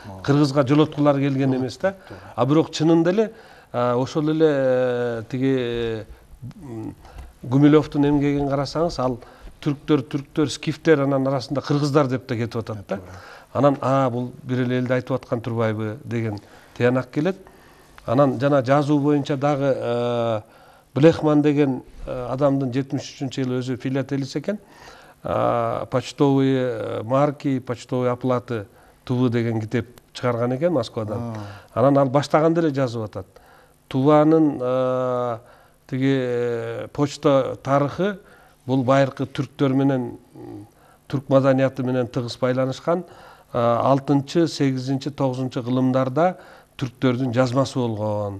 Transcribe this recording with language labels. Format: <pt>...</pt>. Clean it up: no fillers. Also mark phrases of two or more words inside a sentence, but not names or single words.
<ky>Кыргызга жолоткулар келген эмес да. А бирок чынында эле ошол эле тиги Гумилевдин эмгегин карасаңыз, ал түрктөр, скифтер, анан арасында кыргыздар деп да кетип атат да. Анан бул бир эле элди айтып аткан турбайбы деген тыянак келет. Анан жана жазуу боюнча дагы Блехман деген адамдын 73-жылы өзү филателист экен. Почтовые марки, почтовые оплаты тубы деген китеп чыгарган экен Москвадан. Анан ал баштаганда эле жазып атат. Тубанын тиги почта тарыхы бул байыркы түрктөр менен, түрк маданияты менен тыгыз байланышкан. 6-8, 9 кылымдарда түрктөрдүн жазмасы болгон.</ky>